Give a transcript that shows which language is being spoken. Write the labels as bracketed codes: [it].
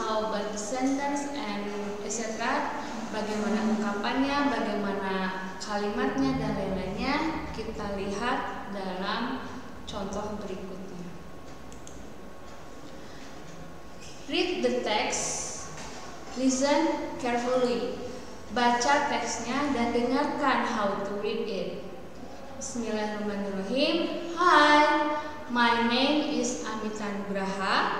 [en] How about the sentence and etc.? [id] Bagaimana ungkapannya, bagaimana kalimatnya, dan lain-lainnya kita lihat dalam contoh berikutnya. [en] Read the text, listen carefully. [id] Baca teksnya dan dengarkan [en] how to read it. [ar] Bismillahirrahmanirrahim. [en] Hi, my name is Amita Nugraha.